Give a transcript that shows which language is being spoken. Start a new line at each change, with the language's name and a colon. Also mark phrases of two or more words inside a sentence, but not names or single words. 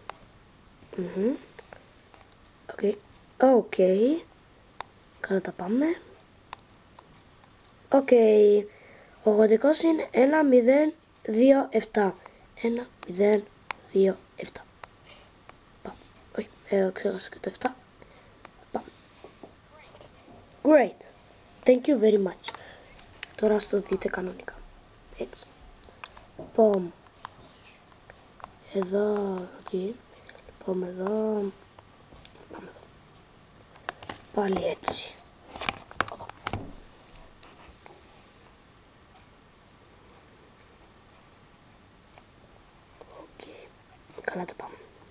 Greek: Καλά τα πάμε. Ο γοντικός είναι 1-0-2-7. 1-0-2-7. Πάμε. Όχι, ξέχασα και το 7. Πάμε.
English: Great. Thank you very much.
Greek: Τώρα ας το δείτε κανονικά. Έτσι. Πομ. Εδώ. Λοιπόν, εδώ. Πάμε εδώ. Πάλι έτσι. Καλά το πάμε.